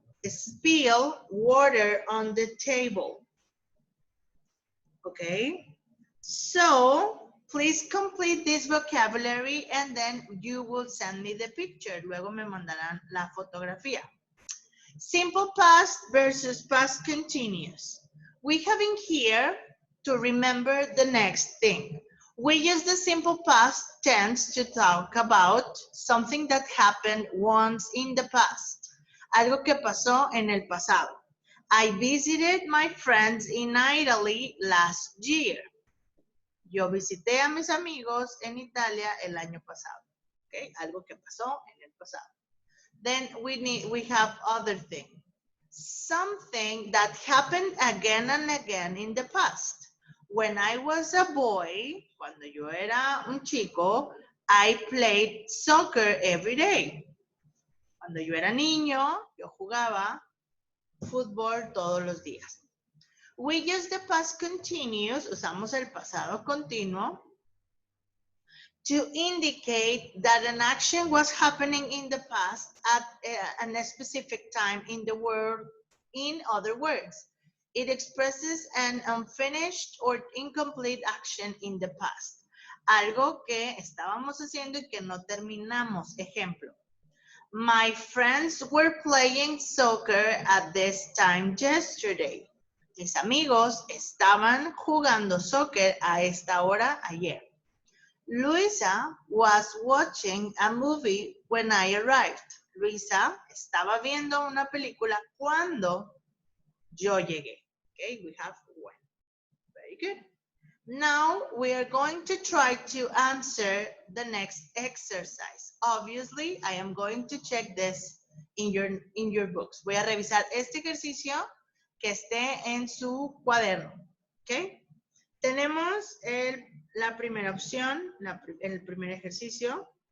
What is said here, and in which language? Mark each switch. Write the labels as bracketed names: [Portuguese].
[English] Spill water on the table. Okay, so please complete this vocabulary and then you will send me the picture. [Spanish] Luego me mandarán la fotografía. [English] Simple past versus past continuous. We have in here to remember the next thing. We use the simple past tense to talk about something that happened once in the past. [Spanish] Algo que pasó en el pasado. [English] I visited my friends in Italy last year. [Spanish] Yo visité a mis amigos en Italia el año pasado. Okay, algo que pasó en el pasado. [English] Then we have other thing. Something that happened again and again in the past. When I was a boy, [Spanish] cuando yo era un chico, [English] I played soccer every day. [Spanish] Cuando yo era niño, yo jugaba fútbol todos los días. [English] We use the past continuous, [Spanish] usamos el pasado continuo, [English] to indicate that an action was happening in the past at a specific time in the world. In other words, it expresses an unfinished or incomplete action in the past. [Spanish] Algo que estábamos haciendo y que no terminamos. Ejemplo, [English] My friends were playing soccer at this time yesterday. [Spanish] Mis amigos estaban jugando soccer a esta hora ayer. [English] Luisa was watching a movie when I arrived. [Spanish] Luisa estaba viendo una película cuando yo llegué. [English] Okay, we have when. Very good. Now we are going to try to answer the next exercise. Obviously, I am going to check this in your books. [Spanish] Voy a revisar este ejercicio que esté en su cuaderno. ¿Ok? Tenemos la primera opción, el primer ejercicio.